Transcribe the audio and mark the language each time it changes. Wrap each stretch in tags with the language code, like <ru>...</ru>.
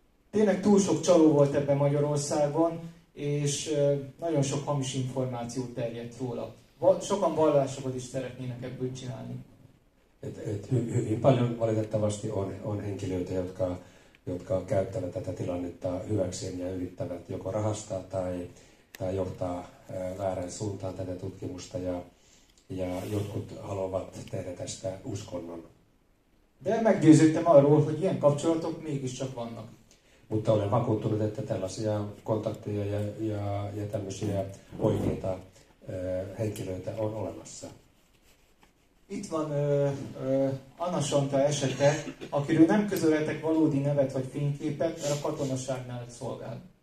<hu>Tényleg túl sok csaló volt ebben Magyarországon, és nagyon sok hamis információ terjedt róla. Sokan vallásokat is szeretnének ebből csinálni.</hu> <fi>Hyvin paljon valitettavasti on henkilöitä, jotka käyttävät tätä tilannetta hyväkseen ja yrittävät joko rahastaa tai johtaa väärän suuntaan tätä tutkimusta ja jotkut haluavat tehdä tästä uskonnon.</fi> <hu>De meggyőződtem arról, hogy ilyen kapcsolatok mégiscsak vannak.</hu> <fi>Mutta olen vakuuttunut, että tällaisia kontakteja ja tämmöisiä oikeita henkilöitä on olemassa.</fi> <hu>Itt van Anna Santa esete, akiről nem közölhetek valódi nevet vagy fényképet, mert a katonaságnál szolgál.</hu>